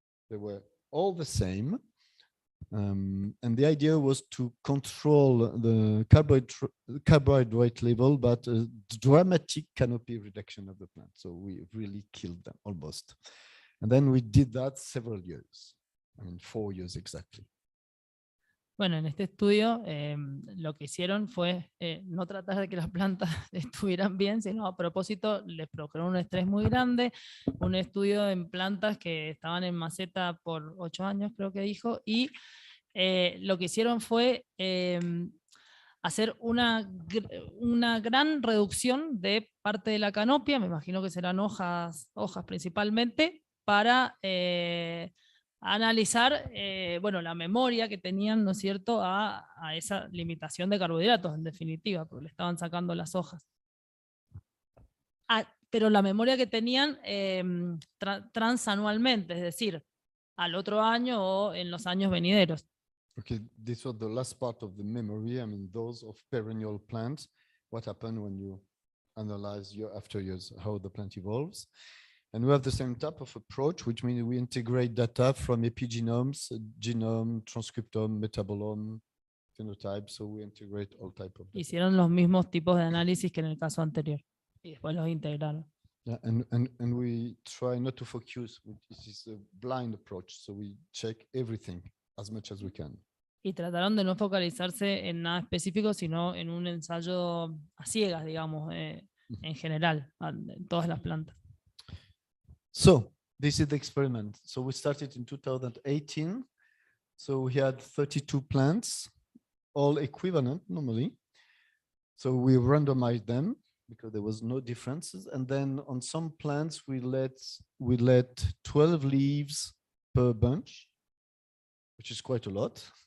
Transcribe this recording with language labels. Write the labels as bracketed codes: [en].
[en] They were all the same. And the idea was to control the carbohydrate level, but a dramatic canopy reduction of the plant. So we really killed them almost. And then we did that several years, I mean, 4 years exactly. [es] Bueno, en este estudio lo que hicieron fue no tratar de que las plantas estuvieran bien, sino a propósito les provocó un estrés muy grande, un estudio en plantas que estaban en maceta por 8 años, creo que dijo, y lo que hicieron fue hacer una gran reducción de parte de la canopia, me imagino que serán hojas principalmente, para analizar bueno, la memoria que tenían, ¿no es cierto?, a esa limitación de carbohidratos, en definitiva, porque le estaban sacando las hojas. Pero la memoria que tenían transanualmente, es decir, al otro año o en los años venideros. [en] Okay, this was the last part of the memory. I mean, those of perennial plants, what happened when you analyze year after years, how the plant evolves. And we have the same type of approach, which means we integrate data from epigenomes, genome, transcriptome, metabolome, phenotype. So we integrate all type of data. [es] Hicieron los mismos tipos de análisis que en el caso anterior y después los integraron. [en] Yeah, and we try not to focus. This is a blind approach. So we check everything as much as we can. [es] Y trataron de no focalizarse en nada específico, sino en un ensayo a ciegas, digamos, en general, en todas las plantas. [en] So this is the experiment. So we started in 2018. So we had 32 plants, all equivalent normally. So we randomized them because there was no differences. And then on some plants, we let 12 leaves per bunch, which is quite a lot.